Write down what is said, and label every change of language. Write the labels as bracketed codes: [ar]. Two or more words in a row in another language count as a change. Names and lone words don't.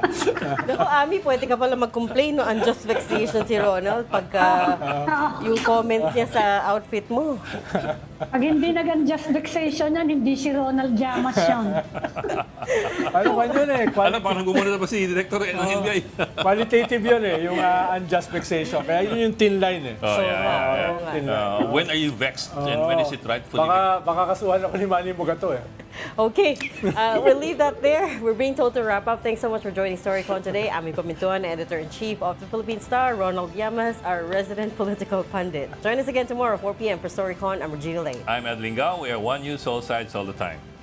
[tl] Naku, Ami, pwede ka pala mag-complain no [en] unjust vexation [tl] si Ronald pagka yung comments niya sa outfit mo. Pag hindi nag- [en] unjust vexation [tl] yan, hindi si Ronald Llamas yun. Ano man yun eh. Alam, parang gumuna na ba si Director ng NBI? Qualitative yun eh, yung [en] unjust vexation. [tl] Kaya yun yung [en] thin line [tl] eh. [en] Oh, yeah. Thin line. When are you vexed and when is it rightfully vexed? [tl] Baka kasuhan ako ni Manny Mugato eh. [en] Okay, we'll leave that there. We're being told to wrap up. Thanks so much for joining Storycon today. Ami Pamintuan, Editor-in-Chief of the Philippine Star, Ronald Llamas, our resident political pundit. Join us again tomorrow, 4 p.m. for Storycon. I'm Regina Lane. I'm Ed Lingao. We are One News, all sides, all the time.